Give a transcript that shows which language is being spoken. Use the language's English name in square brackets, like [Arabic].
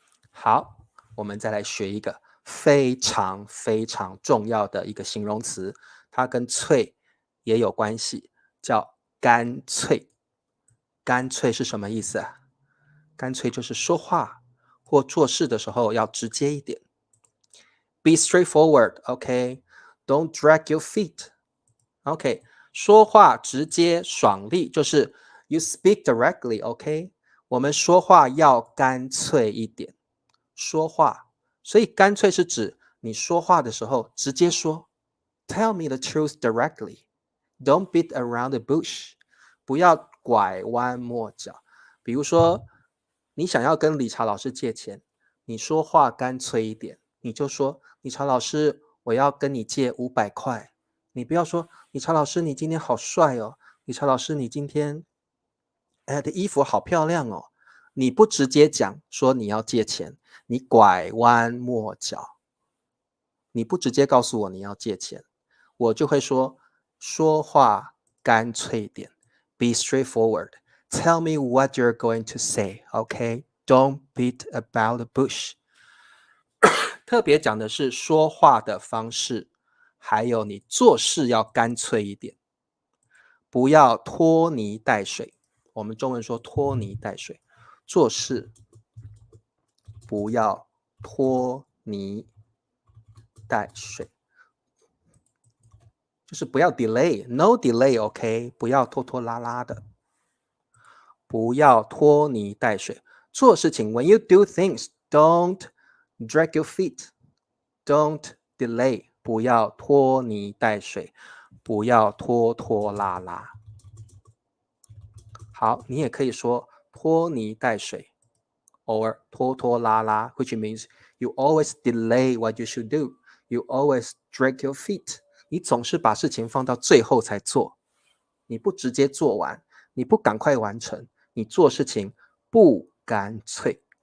[Chinese] 好，我们再来学一个非常非常重要的一个形容词，它跟脆也有关系，叫干脆。干脆是什么意思啊？干脆就是说话或做事的时候要直接一点。 [English] Be straightforward, OK? Don't drag your feet. OK, [Chinese] 说话直接爽利就是 [English] you speak directly, OK? [Chinese] 我们说话要干脆一点。说话，所以干脆是指你说话的时候直接说。 [English] Tell me the truth directly. Don't beat around the bush. [Chinese] 不要拐弯抹角。比如说，你想要跟理查老师借钱，你说话干脆一点，你就说：理查老师，我要跟你借500块。你不要说：理查老师，你今天好帅哦。理查老师，你今天的衣服好漂亮哦。你不直接讲说你要借钱，你拐弯抹角，你不直接告诉我你要借钱，我就会说话干脆点 ， [English] be straightforward. Tell me what you're going to say, OK? Don't beat about the bush. [Chinese] 特别讲的是说话的方式，还有你做事要干脆一点，不要拖泥带水。我们中文说拖泥带水，做事不要拖泥带水。就是不要 [English] delay，no delay，OK， [Chinese] 不要拖拖拉拉的，不要拖泥带水。做事情 [English] when you do things, don't drag your feet, don't delay， [Chinese] 不要拖泥带水，不要拖拖拉拉。好，你也可以说拖泥带水 or 拖拖拉拉 [English] which means you always delay what you should do, you always drag your feet， [Chinese] 你总是把事情放到最后才做，你不直接做完，你不赶快完成，你做事情不干脆。